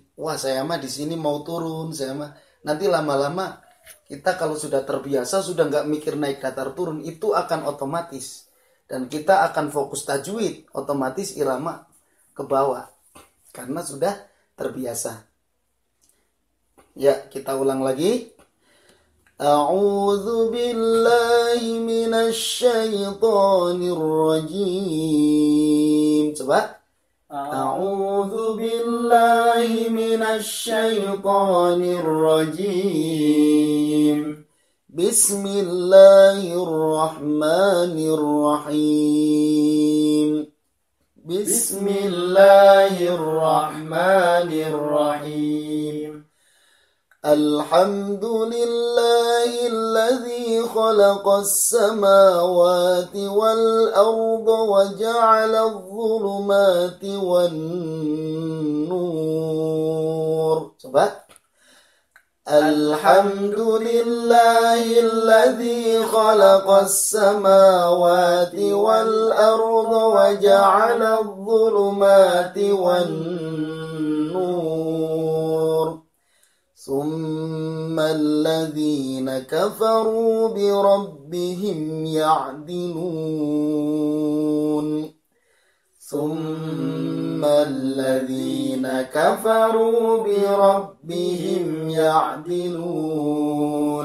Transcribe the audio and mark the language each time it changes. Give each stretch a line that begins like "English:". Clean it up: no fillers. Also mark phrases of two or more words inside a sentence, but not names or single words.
Indonesian: Wah, saya mah di sini mau turun, saya mah. Nanti lama-lama kita kalau sudah terbiasa, sudah nggak mikir naik datar turun, itu akan otomatis. Dan kita akan fokus tajwid, otomatis irama ke bawah. Karena sudah terbiasa. Ya, kita ulang lagi.
Arabic: أعوذ بالله من الشيطان الرجيم.
Indonesian: Coba.
Arabic: أعوذ بالله من الشيطان الرجيم. بسم الله الرحمن الرحيم. بسم الله الرحمن الرحيم. الحمد لله الذي خلق السماوات والأرض وجعل الظلمات والنور.
Indonesian: Coba.
Arabic: الحمد لله الذي خلق السماوات والأرض وجعل الظلمات والنور. ثم الذين كفروا بربهم يعدلون. ثم الذين كفروا بربهم يعدلون.